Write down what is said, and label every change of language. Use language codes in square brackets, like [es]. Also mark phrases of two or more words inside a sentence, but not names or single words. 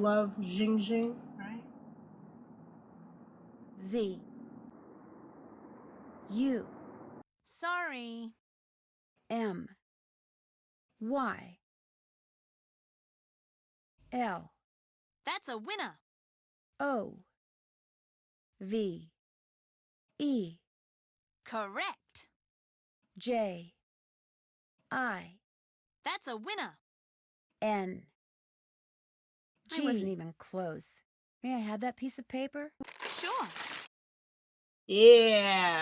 [en] Zhu, my love, Jing Jing, right? Z. U. Sorry. M. Y. L. That's a winner. O. V. E. Correct. J. I. That's a winner. N. I G. wasn't even close. May I have that piece of paper? Sure. Yeah.